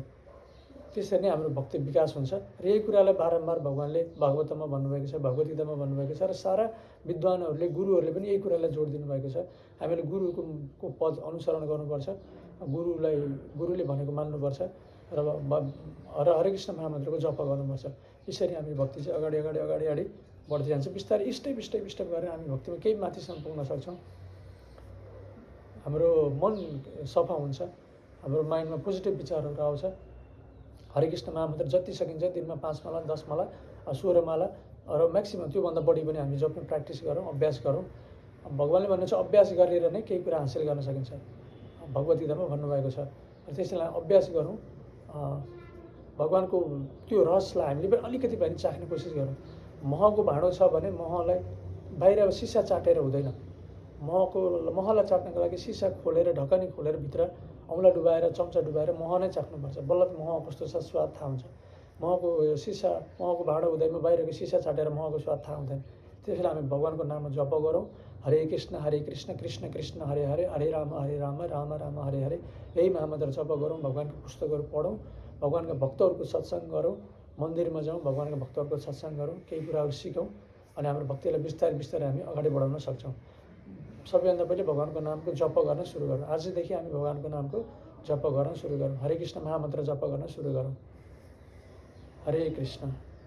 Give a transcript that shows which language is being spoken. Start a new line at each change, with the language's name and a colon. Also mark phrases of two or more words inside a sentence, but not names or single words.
Nepali: त्यसरी नै हाम्रो भक्ति विकास हुन्छ। र यही कुरालाई बारम्बार भगवानले भागवतमा भन्नुभएको छ, भगवद् गीतामा भन्नुभएको छ र सारा विद्वानहरूले, गुरुहरूले पनि यही कुरालाई जोड दिनुभएको छ। हामीले गुरुको पद अनुसरण गर्नुपर्छ, गुरुले भनेको मान्नुपर्छ र हरे कृष्ण महामन्त्रको जप गर्नुपर्छ। यसरी हामी भक्ति चाहिँ अगाडि बढ्दै जान्छ। बिस्तारै स्टेप गरेर हामी भक्तिमा केही माथिसम्म पुग्न सक्छौँ। हाम्रो मन सफा हुन्छ, हाम्रो माइन्डमा पोजिटिभ विचारहरू आउँछ। हरे कृष्ण महामन्त्र जति सकिन्छ दिनमा 5 माला, 10 माला, 16 माला र म्याक्सिमम् त्योभन्दा बढी पनि हामी जप्न प्र्याक्टिस गरौँ, अभ्यास गरौँ। भगवानले भन्नुहुन्छ अभ्यास गरेर नै केही कुरा हासिल गर्न सकिन्छ, भगवद् गीतामा भन्नुभएको छ। र त्यसैलाई अभ्यास गरौँ, भगवानको त्यो रसलाई हामीले पनि अलिकति भए पनि चाख्ने कोसिस गरौँ। महको भाँडो छ भने महलाई बाहिर सिसा चाटेर हुँदैन। महलाई चाट्नको लागि सिसा खोलेर, ढकनी खोलेर भित्र औँला डुबाएर, चम्चा डुबाएर मह नै चाख्नुपर्छ। बल्ल मह कस्तो छ स्वाद थाहा हुन्छ। महको भाँडो हुँदैमा बाहिरको सिसा चाटेर महको स्वाद थाहा हुँदैन। त्यसैले हामी भगवानको नाममा जप गरौँ।
Sanskrit: हरे कृष्ण कृष्ण कृष्ण हरे हरे, हरे राम राम राम हरे हरे।
Nepali: यही महामन्त्र जप गरौँ, भगवानको पुस्तकहरू पढौँ, भगवानका भक्तहरूको सत्सङ्ग गरौँ, मन्दिरमा जाउँ, भगवानका भक्तहरूको सत्सङ्ग गरौँ, केही कुराहरू सिकौँ अनि हाम्रो भक्तिलाई बिस्तारै हामी अगाडि बढाउन सक्छौँ। सबैभन्दा पहिले भगवानको नामको जप गर्न सुरु गरौँ। आजदेखि हामी भगवानको नामको जप गर्न सुरु गरौँ। हरे कृष्ण महामन्त्र जप गर्न सुरु गरौँ। हरे कृष्ण।